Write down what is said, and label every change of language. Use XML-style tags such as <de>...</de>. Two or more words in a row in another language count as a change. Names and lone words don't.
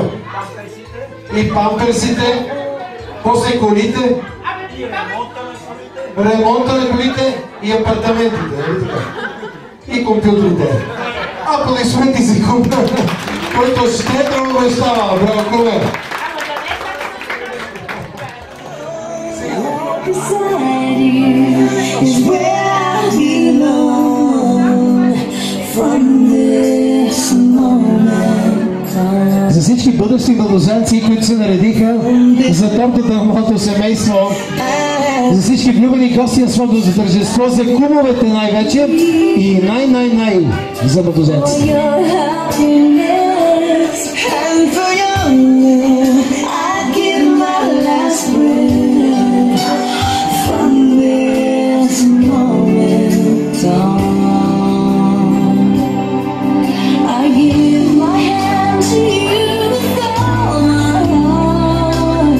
<bg>И памперсите, после колите, ремонта на колите и апартаментите. Нали така? И компютрите. Аплодисменти за кума, който щедро обещава. Браво, куме!</bg> <en>Beside you is where I belong from this moment on.</en> <bg>За всички бъдещи младоженци, които се наредиха за тортата на моето семейство, за всички влюбени гости на сватбото тържество, за кумовете най-вече и най за младоженците.</bg> <en>And for your love, I give my last breath from this moment on. I give my hand to you with all my heart.</en>